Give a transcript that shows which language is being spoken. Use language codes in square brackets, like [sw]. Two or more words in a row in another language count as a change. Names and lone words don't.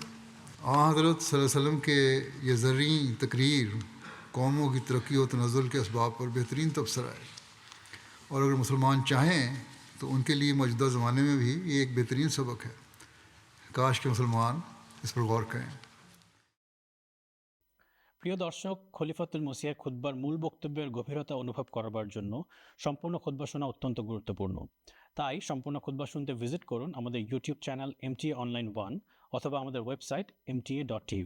[ur] حضرت [ar] صلی اللہ علیہ وسلم [ur] کے یہ زرعی تقریر قوموں کی ترقی و تنزل کے اسباب پر بہترین تبصرہ ہے، اور اگر مسلمان چاہیں تو ان کے لیے موجودہ زمانے میں بھی یہ ایک بہترین سبق ہے. کاش کہ مسلمان اس پر غور کریں. [bn] প্রিয় দর্শক, খলিফাতুল মসিহের খুতবার মূল বক্তব্যের গভীরতা অনুভব করবার জন্য সম্পূর্ণ খুতবা শোনা অত্যন্ত গুরুত্বপূর্ণ। তাই সম্পূর্ণ খুতবা শুনতে ভিজিট করুন আমাদের ইউটিউব চ্যানেল MTA Online 1 অথবা আমাদের ওয়েবসাইট mta.tv।